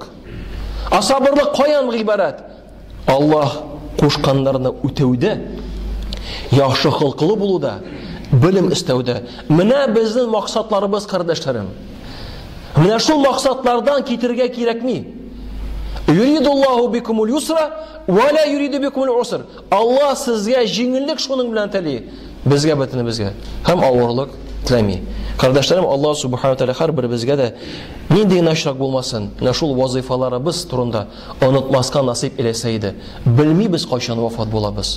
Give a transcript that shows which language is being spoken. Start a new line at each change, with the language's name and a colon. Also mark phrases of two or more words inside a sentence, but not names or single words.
Tatar: А сабырлык каян гыйбарәт? Аллаһ кушканнарны үтәүдә, яхшы хылкылы булуда, белем истәүдә. Менә безнең максатларыбыз, кардәшләрем. Менә шул максатлардан китергә кирәкми.
Arabic: يريد الله بكم اليسر ولا يريد بكم العسر.
Tatar: Аллаһ сезгә җиңеллек шуның белән тели. Безгә бөтенебезгә һәм авырлык теләми. Кардәшләрем, Аллаһ
Arabic: سبحانه وتعالى
Tatar: һәрбер безгә дә нинди начрак булмасын, менә шул вазифаларыбыз турында онытмаска насип иләсә иде. Белмибез кайчан вафат булабыз.